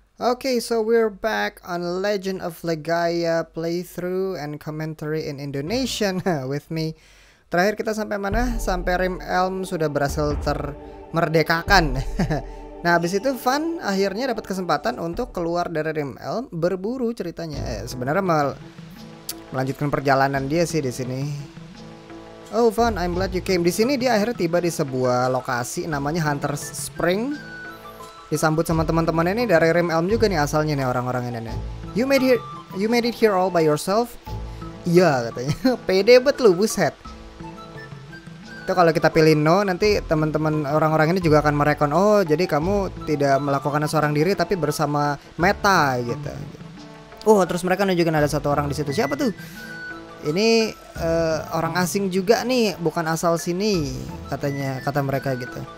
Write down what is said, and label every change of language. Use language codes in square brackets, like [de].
[en] Okay, so we're back on Legend of Legaia playthrough and commentary in Indonesian with me. [id] Terakhir kita sampai mana? Sampai Rim Elm sudah berhasil termerdekakan. Nah, habis itu Van akhirnya dapat kesempatan untuk keluar dari Rim Elm, berburu ceritanya. Sebenarnya melanjutkan perjalanan dia sih di sini. [en] Oh, Van, I'm glad you came. [id] Di sini dia akhirnya tiba di sebuah lokasi namanya Hunter's Spring. Disambut sama teman-temannya nih dari Rim Elm juga nih asalnya nih orang-orang ini nih. [en] You made it here all by yourself? [id] Iya katanya. Pede bet lu, buset. Itu kalau kita pilih no, nanti teman-teman orang-orang ini juga akan merekon, oh jadi kamu tidak melakukannya seorang diri tapi bersama Meta gitu. Oh, terus mereka nunjukin ada satu orang di situ. Siapa tuh? Ini orang asing juga nih, bukan asal sini katanya, kata mereka gitu.